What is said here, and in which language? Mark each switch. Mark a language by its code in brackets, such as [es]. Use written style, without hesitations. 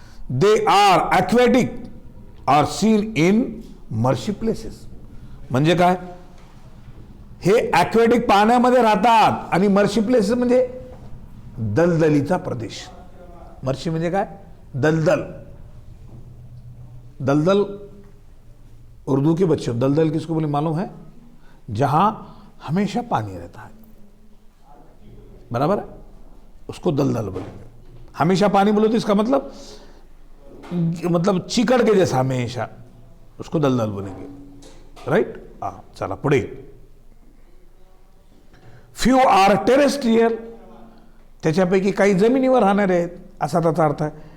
[en] They are aquatic are seen in marshy places. [mr] म्हणजे काय? हे ॲक्वॅटिक पाण्यामध्ये राहतात आणि मर्शी प्लेसेस म्हणजे दलदलीचा प्रदेश. मर्शी म्हणजे काय? दलदल. [hi] दलदल उर्दू के बच्चों, दलदल किसको बोले मालूम है? जहां हमेशा पानी रहता है. बराबर है, उसको दलदल बोलेंगे. हमेशा पानी बोले तो इसका मतलब चिकड़ के जैसा हमेशा, उसको दलदल बोलेंगे. [mr] राइट. चला पुढे. [en] few are terrestrial, [mr] त्याच्यापैकी काही जमिनीवर राहणारे आहेत असा त्याचा अर्थ आहे.